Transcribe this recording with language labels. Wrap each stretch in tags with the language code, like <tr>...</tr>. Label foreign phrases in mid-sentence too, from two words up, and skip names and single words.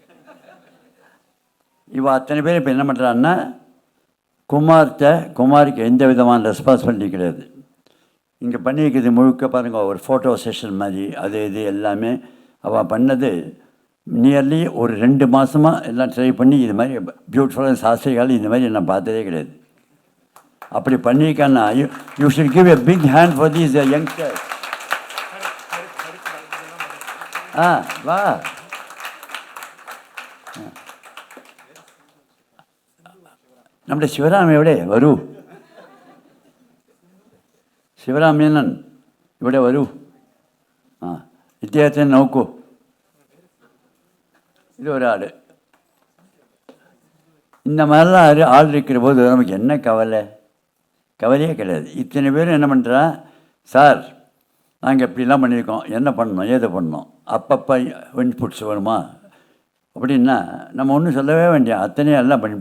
<ta>இவள் அத்தனை பேர் இப்போ என்ன பண்ணுறான்னா, குமாருக்கு எந்த விதமான ரெஸ்பான்சிபிலிட்டி கிடையாது. இங்கே பண்ணி வைக்கிறது முழுக்க பாருங்கள், ஒரு</ta> <en>photo session</en> <ta>மாதிரி அது இது எல்லாமே அவள் பண்ணது. நியர்லி ஒரு 2 மாதமாக எல்லாம் ட்ரை பண்ணி இது மாதிரி பியூட்டிஃபுல்லான சாஸ்திரிகள் இந்த மாதிரி நான் பார்த்ததே கிடையாது. அப்படி பண்ணியிருக்கான்னா</ta> <en>you should give a big hand for these youngsters.</en> <ta>வா.</ta> <ml>നമ്മുടെ ശിവരാം എവിടെ വരൂ? ശിവരാമേനൻ ഇവിടെ വരൂ. ഇദ്ദേഹത്തെ നോക്കൂ.</ml> <ta>இது ஒரு ஆள். இந்த மாதிரிலாம் ஆள் இருக்கிற போது நமக்கு என்ன கவலையே கிடையாது. இத்தனை பேரும் என்ன பண்ணுறா, சார் நாங்கள் இப்படிலாம் பண்ணியிருக்கோம், என்ன பண்ணணும் ஏது பண்ணணும், அப்பப்போ இன்புட்ஸ் வேணுமா அப்படின்னா நம்ம ஒன்றும் சொல்லவே வேண்டிய அத்தனையும் எல்லாம் பண்ணிவிட்டா.</ta>